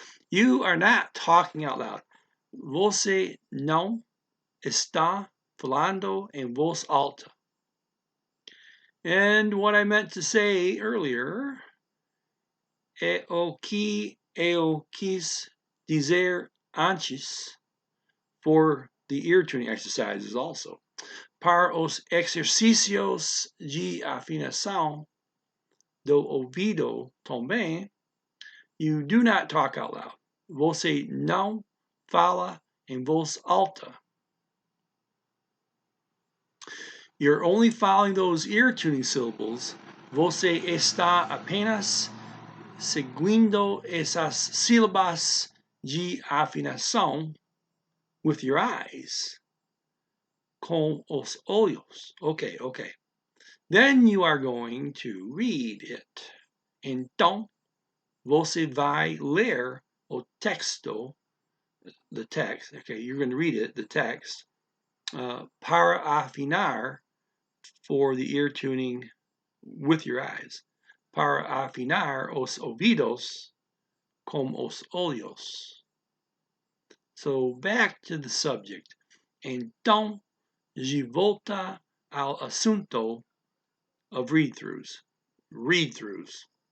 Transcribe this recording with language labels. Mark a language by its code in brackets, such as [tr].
[en] You are not talking out loud. [pt] Você não está falando em voz alta. [en] And what I meant to say earlier [pt] é o que eu quis dizer antes [en] for the ear tuning exercises also. [pt] Para os exercícios de afinação do ouvido também, [en] you do not talk out loud. [pt] Você não fala em voz alta. [en] You're only following those ear tuning syllables. [pt] Você está apenas seguindo essas sílabas de afinação [en] with your eyes. [pt] Com os olhos. Okay. [en] Then you are going to read it. [pt] Então, você vai ler o texto, [en] the text. Okay, you're going to read it, the text, [pt] para afinar [en] for the ear tuning with your eyes. [pt] Para afinar os ouvidos com os olhos. [en] So back to the subject. [pt] Então, de volta ao assunto [en] of read-throughs. Read-throughs.